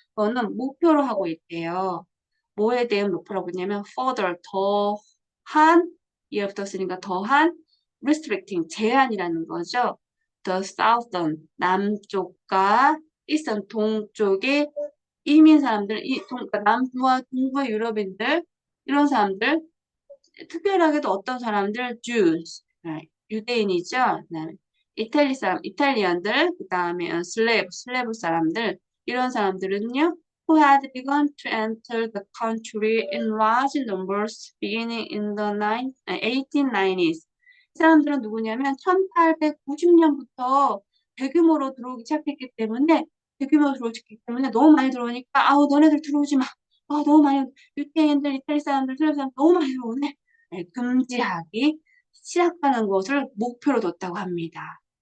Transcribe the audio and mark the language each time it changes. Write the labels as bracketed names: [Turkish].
[Korean] 그거는 목표로 하고 있대요. 뭐에 대한 목표라고 했냐면 further, 더한, 이해부터 쓰니까 더한 restricting, 제한이라는 거죠. The southern, 남쪽과 eastern, 동쪽의 이민 사람들, 그러니까 남부와 동부의 유럽인들, 이런 사람들, 특별하게도 어떤 사람들, Jews, 유대인이죠. 그다음에 이탈리 사람, 이탈리안들, 그 다음에 슬레브 사람들, 이런 사람들은요, [English] who had begun to enter the country in large numbers beginning in the 1890s. [Korean] 이 사람들은 누구냐면 1890년부터 대규모로 들어오기 시작했기 때문에 대규모로 들어오기 때문에 너무 많이 들어오니까 아우 너네들 들어오지 마. 아 너무 많이 유태인들, 이탈리 사람들, 슬레브 사람들 너무 많이 들어오네. 네, 금지하기 시작하는 것을 목표로 뒀다고 합니다.